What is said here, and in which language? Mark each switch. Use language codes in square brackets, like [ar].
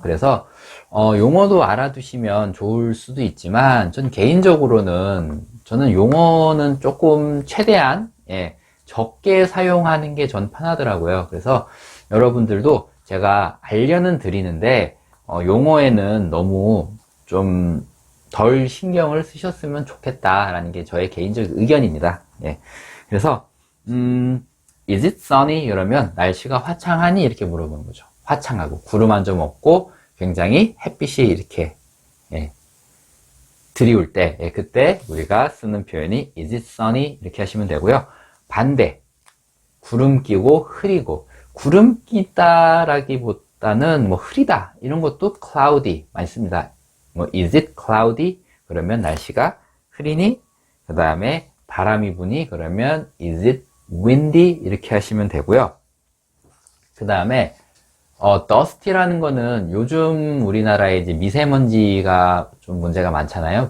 [ko] 그래서 용어도 알아두시면 좋을 수도 있지만, 전 개인적으로는 저는 용어는 조금 최대한 적게 사용하는 게 전 편하더라고요. 그래서 여러분들도 제가 알려는 드리는데 용어에는 너무 좀 덜 신경을 쓰셨으면 좋겠다라는 게 저의 개인적 의견입니다. 그래서 [en] is it sunny? [ko] 이러면 날씨가 화창하니? 이렇게 물어보는 거죠. 화창하고 구름 한 점 없고 굉장히 햇빛이 이렇게 드리울 때, 그때 우리가 쓰는 표현이 [en] is it sunny? [ko] 이렇게 하시면 되고요. 반대, 구름 끼고 흐리고, 구름 끼다라기보다는 뭐 흐리다 이런 것도 cloudy 많이 씁니다. 뭐 [en] is it cloudy? [ko] 그러면 날씨가 흐리니? 그 다음에 바람이 부니? 그러면 [en] is it windy? [ko] 이렇게 하시면 되고요. 그 다음에 dusty라는 거는 요즘 우리나라에 이제 미세먼지가 좀 문제가 많잖아요.